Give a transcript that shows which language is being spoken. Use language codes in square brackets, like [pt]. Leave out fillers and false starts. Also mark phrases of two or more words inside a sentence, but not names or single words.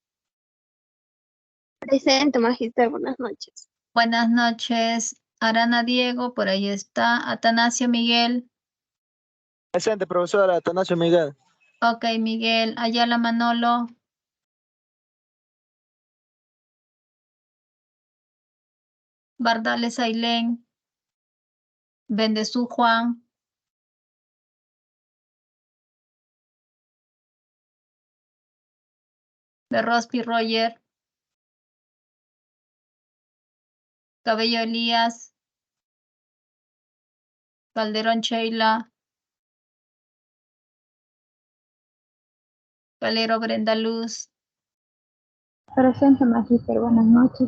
[es] Presente, magíster, buenas noches. Buenas noches. Arana Diego, por ahí está. Atanasio Miguel. Presente, profesora Atanasio Miguel. Ok, Miguel. Ayala Manolo. Bardales Ailén. Bendezú Juan. Berrospi Roger. Cabello Elías. Calderón Sheila. Calero Brenda Luz. Presente, magíster, buenas noches.